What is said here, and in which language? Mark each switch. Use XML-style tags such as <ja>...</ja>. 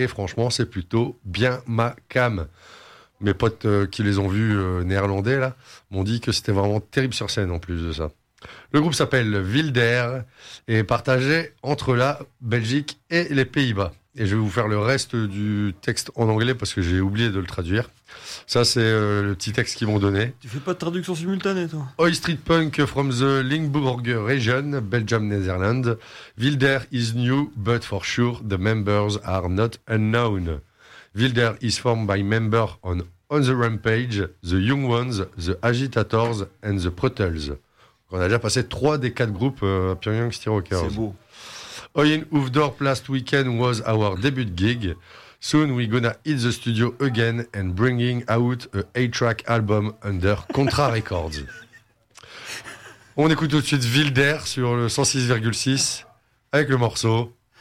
<fr>Et franchement, c'est plutôt bien ma cam. Mes potes qui les ont vus néerlandais là, m'ont dit que c'était vraiment terrible sur scène en plus de ça. Le groupe s'appelle Wilder et est partagé entre la Belgique et les Pays-Bas. Et je vais vous faire le reste du texte en anglais parce que j'ai oublié de le traduire. Ça, c'est le petit texte qu'ils m'ont donné. Tu fais pas de traduction simultanée, toi ?</fr> <en>Oi Street Punk from the Limburg region, Belgium, Netherlands. Wilder is new, but for sure the members are not unknown. Wilder is formed by members on the Rampage, the Young Ones, the Agitators and the Pruttles.</en> <fr>On a déjà passé 3 des 4 groupes à Pyongyang Steelworkers. C'est beau.</fr> <en>Oi in Hoofddorp last weekend was our debut gig. Soon we gonna hit the studio again and bringing out a 8-track album under Contra Records.</en> <fr>On écoute tout de suite Wilder sur le 106,6 avec le morceau</fr>